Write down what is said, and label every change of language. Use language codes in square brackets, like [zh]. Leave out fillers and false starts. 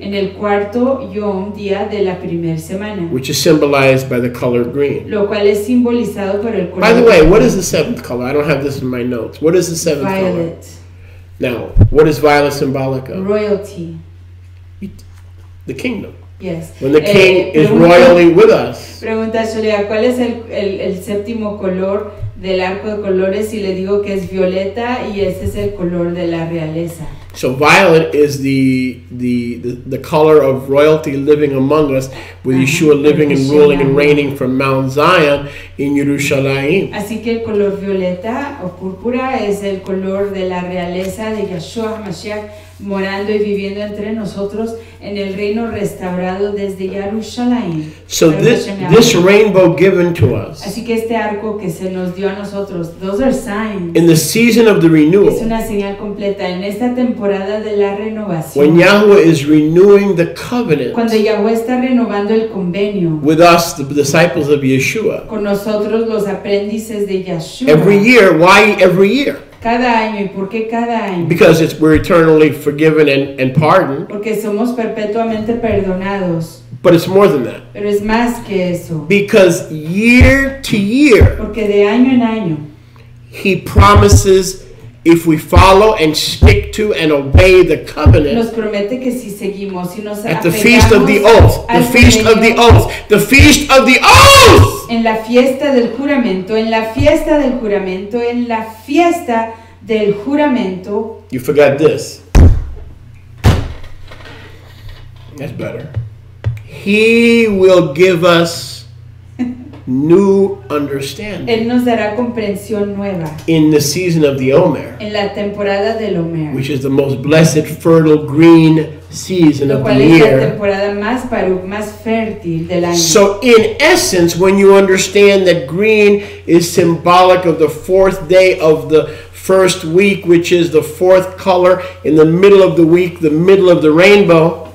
[es] En el cuarto yom, día de la primera semana. [en] Which is symbolized by the color green. [es] Lo cual es simbolizado por el color. [en] By the way, what is the 7th color? I don't have this in my notes. What is the 7th color? Violet. Now, what is violet symbolic of? Royalty. The kingdom. Yes. When the king is royally with us. [es] Pregunta Julia, ¿cuál es el séptimo color del arco de colores? Y le digo que es violeta y ese es el color de la realeza. [en] So violet is the color of royalty living among us, with Yeshua living and ruling and reigning from Mount Zion in Yerushalayim. [es] Así que el color violeta o púrpura es el color de la realeza de Yeshua HaMashiach morando y viviendo entre nosotros en el reino restaurado desde Yerushalayim. [en] So this rainbow given to us. [es] Así que este arco que se nos dio a nosotros, [en] those are signs. In the season of the renewal. [es] Es una señal completa en esta temporada de la renovación. [en] When Yahweh is renewing the covenant. [es] Cuando Yahweh está renovando el convenio. [en] With us, the disciples of Yeshua. [es] Con nosotros los aprendices de Yeshua. [en] Every year, why every year? [es] Cada año. ¿Y por qué cada año? [en] Because we're eternally forgiven and pardoned. [es] Porque somos perpetuamente perdonados. [en] But it's more than that. [es] Pero es más que eso. [en] Because year to year, [es] porque de año en año, [en] He promises, if we follow and stick to and obey the covenant, [es] nos promete que si seguimos y nos [en] at the feast of the oath, the feast of the oath, the feast of the oath, [es] en la fiesta del juramento, en la fiesta del juramento, en la fiesta del juramento. [en] You forgot this. That's better. He will give us new understanding. [es] Él nos dará comprensión nueva. [en] In the season of the Omer. [es] En la temporada del Omer. [en] Which is the most blessed, fertile, green season of the year. [es] Lo cual es la temporada más fértil del año. [en] So in essence, when you understand that green is symbolic of the 4th day of the first week, which is the 4th color in the middle of the week, the middle of the rainbow.